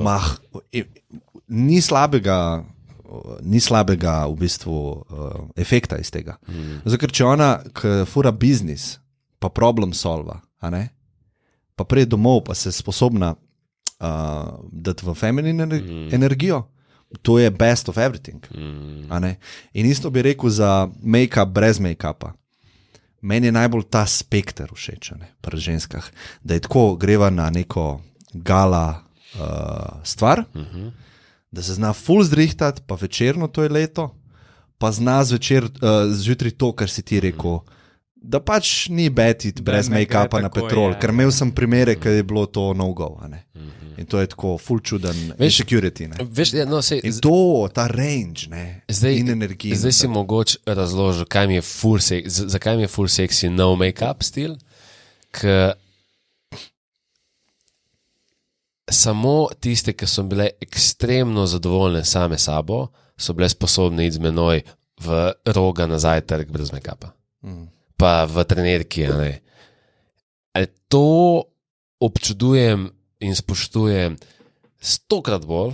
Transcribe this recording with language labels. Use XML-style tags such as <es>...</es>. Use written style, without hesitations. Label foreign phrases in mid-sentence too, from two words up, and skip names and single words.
<sl>Ni slabega v bistvu efekta iz tega. Zato, ker če ona fura biznis, pa problem solva, a ne? Pa prej domov, pa se sposobna dati v feminin energijo, to je</sl> <en>best of everything.</en> <sl>In isto bi rekel za make-up brez make-upa. Meni je najbolj ta spekter všeč, pri ženskah, da je tako greva na neko gala stvar, da se zna full zdrihtati, pa večerno to je leto, pa zna zjutraj to, kar si ti rekel, da pač ni betiti brez make-upa na petrol, ker imel sem primere, ker je bilo to no-go. In to je tako full čuden insecurity. In to, ta range, in energija. Zdaj si mogoče razložil, zakaj mi je full</sl> <en>sexy no make-up</en> <sl>stil, ker samo tiste, ki so bile ekstremno zadovoljne same sabo, so bile sposobne iti z menoj v Roga na zajtrk brez make-upa. Pa v trenerki. To občudujem in spoštujem 100-krat bolj.</sl>